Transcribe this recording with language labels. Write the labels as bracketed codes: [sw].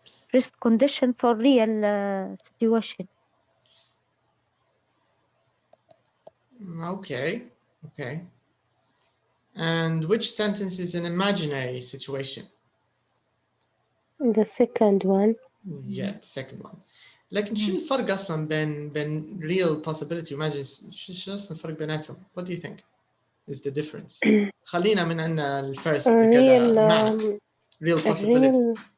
[en] first condition for real situation. Okay, okay. And which sentence is an imaginary situation? The second one. Yeah, the second one. [ar] لكن شو الفرق أصلا بين [en] real possibility [ar] وimagine شو أصلا الفرق بيناتهم? [en] What do you think is the difference? [ar] خلينا من أن الفيرست كذا معنى [en] real possibility.